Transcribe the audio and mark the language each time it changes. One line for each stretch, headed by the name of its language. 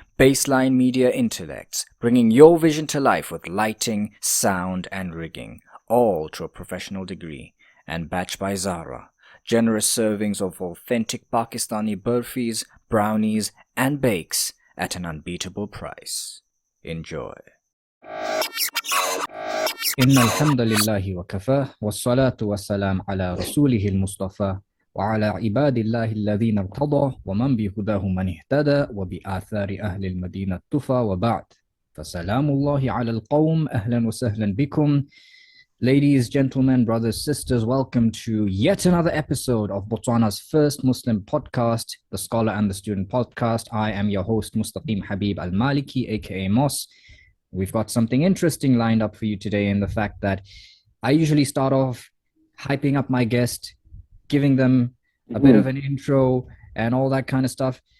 English: Baseline Media Intellects, bringing your vision to life with lighting, sound and rigging, all to a professional degree. And Batched by ZAHRA, generous servings of authentic Pakistani burfis, brownies and bakes at an unbeatable price. Enjoy.
Arabic: إن الحمد لله وكفاه والصلاة والسلام على رسوله المصطفى وعلى عباد الله الذين ارتضى ومن بهداه من اهتدى وبآثار أهل المدينة اقتفى وبعد فسلام الله على القوم أهلا وسهلا بكم.
English: Ladies, gentlemen, brothers, sisters, welcome to yet another episode of Botswana's first Muslim podcast, the Scholar and the Student podcast. I am your host, Mostakim Habib al-Maliki, aka Mos. We've got something interesting lined up for you today in the fact that I usually start off hyping up my guest, giving them a bit of an intro and all that kind of stuff.